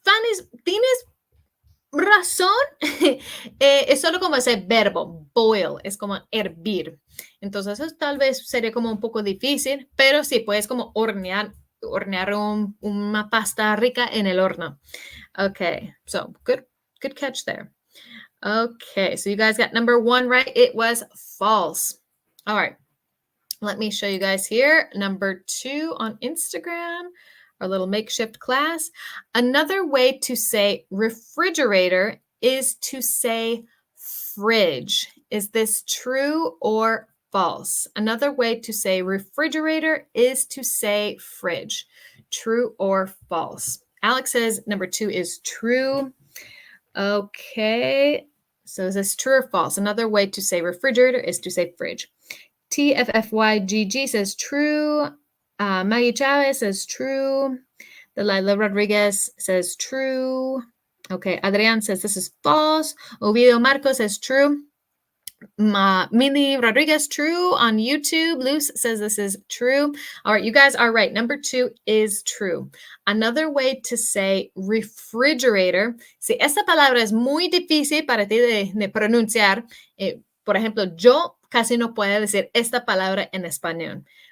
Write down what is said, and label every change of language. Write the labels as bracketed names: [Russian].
[Spanish] Fanny, tienes razón. Es solo como ese verbo, boil. Es como hervir. Entonces, eso tal vez sería como un poco difícil, pero sí, puedes como hornear una pasta rica en el horno. [English] Okay, so good catch there. Okay, so you guys got number 1 right. It was false. All right, let me show you guys here. Number 2 on Instagram, our little makeshift class. Another way to say refrigerator is to say fridge. Is this true or false? Another way to say refrigerator is to say fridge. True or false? Alex says number 2 is true. Okay, so is this true or false? Another way to say refrigerator is to say fridge. TFFYGG says true. Maggie Chavez says true. Delilah Rodriguez says true. Okay, Adrian says this is false. Ovidio Marcos says true. Mindy Rodriguez, true on YouTube. Luz says this is true. All right, you guys are right. Number 2 is true. Another way to say refrigerator. [Spanish] Si esta palabra es muy difícil para ti de pronunciar, por ejemplo, yo casi no puedo decir esta palabra en español.